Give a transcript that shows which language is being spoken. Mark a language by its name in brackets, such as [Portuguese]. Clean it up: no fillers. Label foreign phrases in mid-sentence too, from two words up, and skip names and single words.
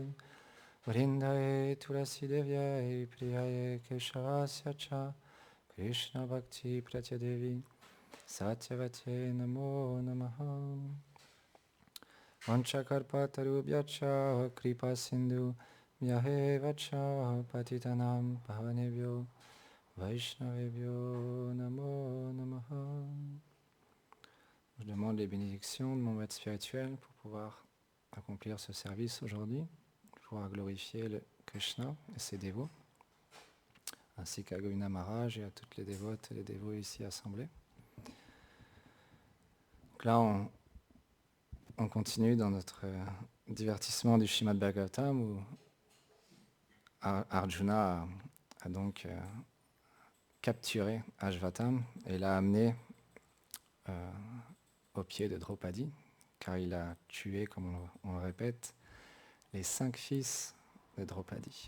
[Sanskrit] Vrindaye Tulasi Devyai Priyaye Keshavasya Cha Krishna Bhakti Pratyadevi Satyavate Namo Namaha. Vanchakarpatarubhyacha Kripa Sindhu Vyahevacha Patitanam Pavanebhyo Vaishnavebhyo Namo Namaha. [French] Je demande les bénédictions de mon maître spirituel pour pouvoir accomplir ce service aujourd'hui, pour pouvoir glorifier le Krishna et ses dévots, ainsi qu'à Govinda Maharaj et à toutes les dévotes et les dévots ici assemblés. Donc là, on continue dans notre divertissement du Srimad Bhagavatam où Arjuna a donc capturé Ashvatam et l'a amené au pied de Draupadi, car il a tué, comme on le répète, les 5 fils de Draupadi.